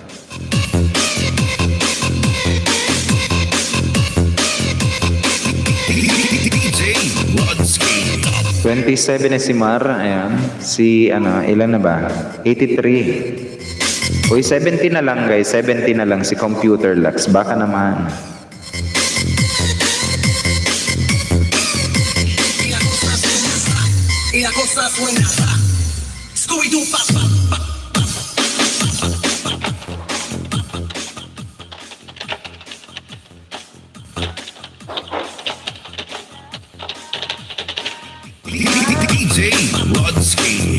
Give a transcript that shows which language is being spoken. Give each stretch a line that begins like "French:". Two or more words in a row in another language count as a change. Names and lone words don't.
Filipino: DJ Rodski. 27 na si Mar. Ayan. Si, ilan na ba? 83. Uy, 70 na lang, guys. 70 na lang si Computer Lux. Baka naman.
Spanish: Y la cosa suena Scooby-Doo, pa, pa, pa.
Filipino: DJ Rodski.